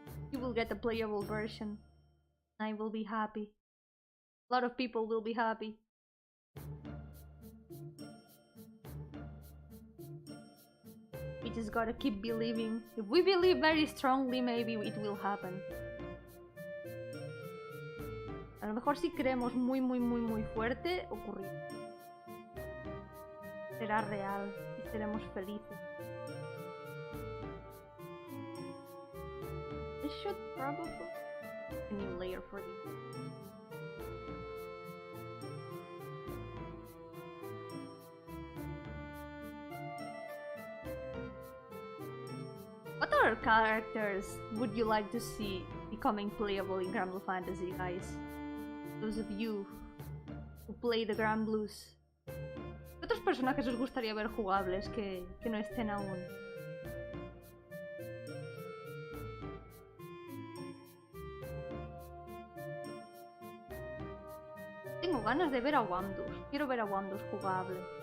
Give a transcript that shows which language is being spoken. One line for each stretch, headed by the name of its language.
English: She will get a playable version. I will be happy. A lot of people will be happy. We just gotta keep believing. If we believe very strongly, maybe it will happen.
Spanish: A lo mejor si creemos muy fuerte, ocurrirá. Será real y seremos felices.
English: I should probably a new layer for this. What other characters would you like to see becoming playable in Granblue Fantasy, guys? Those of you who play the Granblues.
Spanish: ¿Qué otros personajes os gustaría ver jugables que no estén aún? Tengo ganas de ver a Wandus. Quiero ver a Wandus jugable.